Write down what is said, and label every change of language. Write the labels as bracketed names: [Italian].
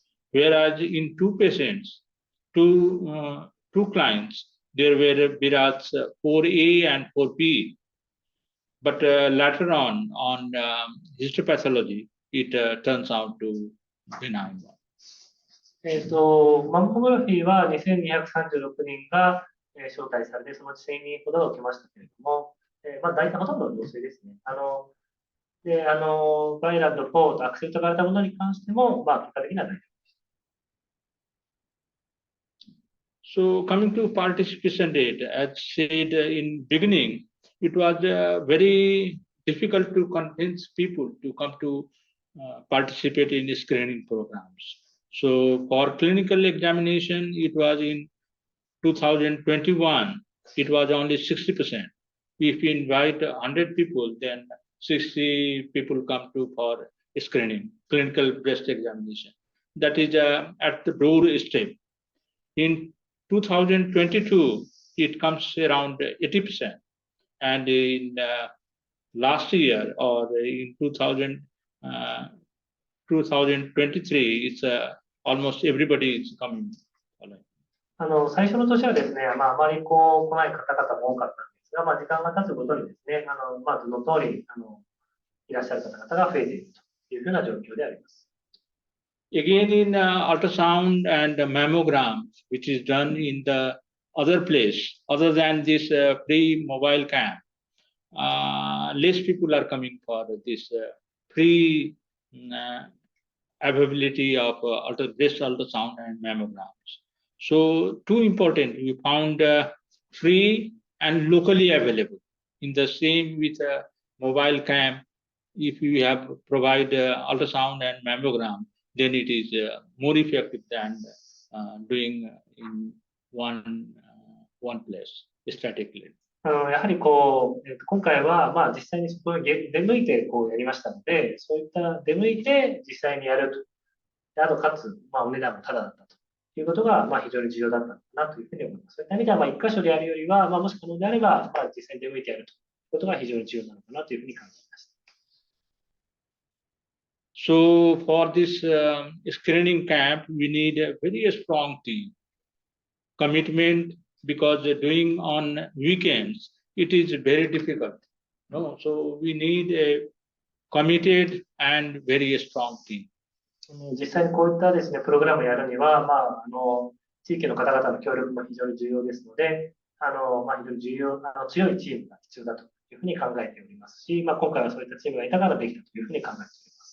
[English] Whereas in two patients, two clients, there were BRAS 4A and 4B. But later on histopathology, it turns out to benign one. [Japanese] マンモグラフィーは2236人が招待されて、そのうち1000人ほどが受けましたけれども、大体ほとんどの陽性ですね。バイランド4とアクセルと言われたものに関しても、結果的には大丈夫です。 [English] So coming to participation rate, as said in beginning, it was very difficult to convince people to come to participate in screening programs. So for clinical examination, it was in 2021, it was only 60%. If you invite 100 people, then 60 people come to for screening, clinical breast examination. That is at the broad step. In 2022, it comes around 80%. And in last year or in 2023, it's almost everybody is coming. [Japanese] 最初の年はですね、あまり来ない方々も多かったんですが、時間が経つごとにですね、図の通りいらっしゃる方々が増えているというふうな状況であります。 [English] Again, in ultrasound and mammogram, which is done in the other place, other than this free mobile cam, less people are coming for this free availability of breast ultrasound and mammograms. So, two important, we found free and locally available. In the same with mobile cam, if you have provide ultrasound and mammogram, then it is more effective than doing in one place statically. [Japanese] やはり今回は、実際にそこに出向いてやりましたので、そういった出向いて実際にやると。あと、かつ、お値段もタダだったということが、非常に重要だったのかなというふうに思います。そういった意味では、一箇所でやるよりは、もし可能であれば、実際に出向いてやるということが非常に重要なのかなというふうに考えました。 [English] So for this screening camp, we need a very strong team commitment, because doing on weekends, it is very difficult. No, so we need a committed and very strong team. [Japanese] 実際にこういったですね、プログラムをやるには、地域の方々の協力も非常に重要ですので、非常に強いチームが必要だというふうに考えておりますし、今回はそういったチームがいたからできたというふうに考えております。